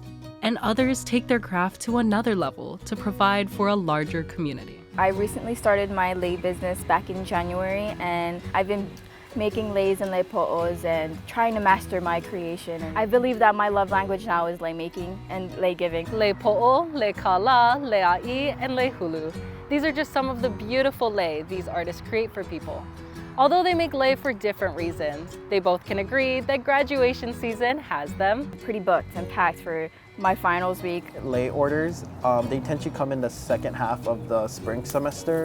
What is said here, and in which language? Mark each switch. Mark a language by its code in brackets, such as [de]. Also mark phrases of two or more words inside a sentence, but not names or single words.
[en] And others take their craft to another level to provide for a larger community. I recently started my lei business back in January, and I've been making leis and [haw] lei po'os [en] and trying to master my creation. And I believe that my love language now is lei making and lei giving. [haw] Lei po'o, lei kala, lei a'i, and lei hulu. [en] These are just some of the beautiful lei these artists create for people. Although they make lei for different reasons, they both can agree that graduation season has them pretty booked and packed for my finals week. Lei orders, they tend to come in the second half of the spring semester.